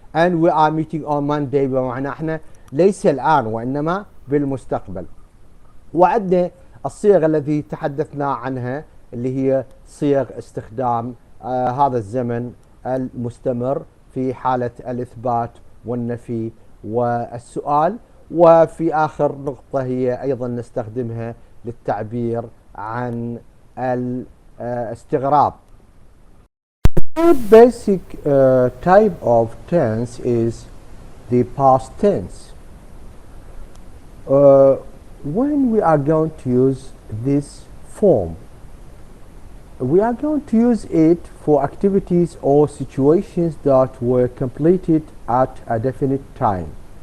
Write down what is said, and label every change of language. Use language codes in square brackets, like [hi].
[en] and we are meeting on Monday [ar] بمعنى احنا ليس الآن وإنما بالمستقبل. وعندنا الصيغ التي تحدثنا عنها اللي هي صيغ استخدام هذا الزمن المستمر في حالة الإثبات والنفي والسؤال. وفي آخر نقطة هي أيضا نستخدمها للتعبير عن الاستغراب. [en] The basic type of tense is the past tense. When we are going to use this form, we are going to use it for activities or situations that were completed at a definite time.